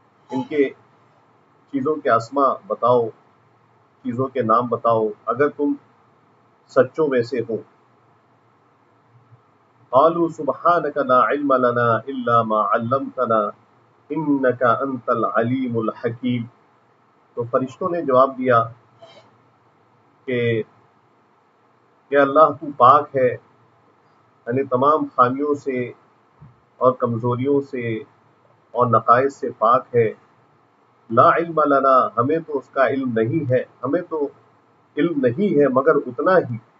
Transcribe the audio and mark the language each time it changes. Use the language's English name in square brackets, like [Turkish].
[Urdu] ان کے چیزوں کے اسماء بتاؤ، چیزوں کے نام بتاؤ اگر تم سچوں میں سے ہو. [Arabic] قالوا سبحانك لا علم لنا الا ما علمتنا انك انت العلیم الحکیم. [Urdu] تو فرشتوں نے جواب دیا کہ اللہ تو پاک ہے، یعنی تمام خامیوں سے اور کمزوریوں سے اور نقائص سے پاک ہے. [Arabic] لا علم لنا، [Urdu] ہمیں تو اس کا علم نہیں ہے، ہمیں تو علم نہیں ہے مگر اتنا ہی